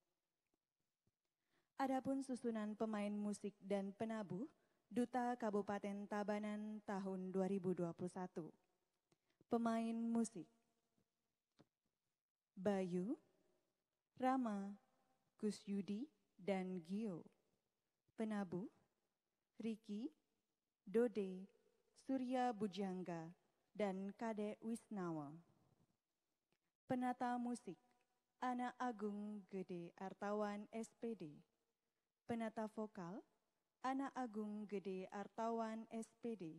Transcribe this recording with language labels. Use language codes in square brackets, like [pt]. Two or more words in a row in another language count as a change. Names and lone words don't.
[id] Adapun susunan pemain musik dan penabuh Duta Kabupaten Tabanan tahun 2021. Pemain musik: Bayu, Rama, Kusyudi, dan Gio. Penabuh: Riki, Dode, Surya Bujangga, dan Kade Wisnawa. Penata musik: Ana Agung Gede Artawan SPD. Penata vokal: Ana Agung Gede Artawan SPD.